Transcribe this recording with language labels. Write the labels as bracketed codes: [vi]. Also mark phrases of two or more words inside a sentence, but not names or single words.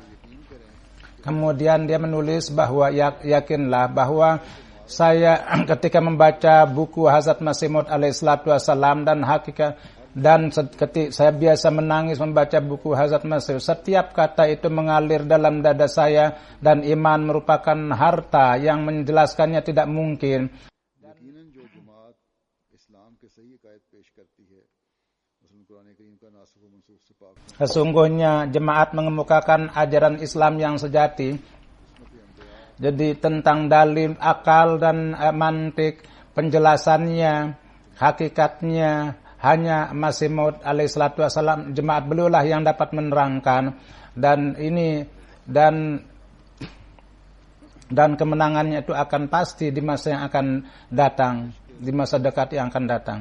[id] Kemudian dia menulis bahwa yakinlah bahwa saya ketika membaca buku Hazrat Masih Maud [ar] عليه الصلاة والسلام [id] dan hakikat Dan ketika saya biasa menangis membaca buku Hazrat Masih, setiap kata itu mengalir dalam dada saya, dan iman merupakan harta yang menjelaskannya tidak mungkin. [ur] یقیناً جو جماعت اسلام کے صحیح عقائد پیش کرتی ہے، مثلاً قرآن کریم کا ناسخ و منسوخ سے پاک [id] Sesungguhnya jemaat mengemukakan ajaran Islam yang sejati. Jadi tentang dalil, akal dan mantik, penjelasannya, hakikatnya hanya Masih Maud [ar] عليه الصلاة والسلام, [id] jemaat beliau lah yang dapat menerangkan, dan ini dan kemenangannya itu akan pasti di masa yang akan datang, di masa dekat yang akan datang.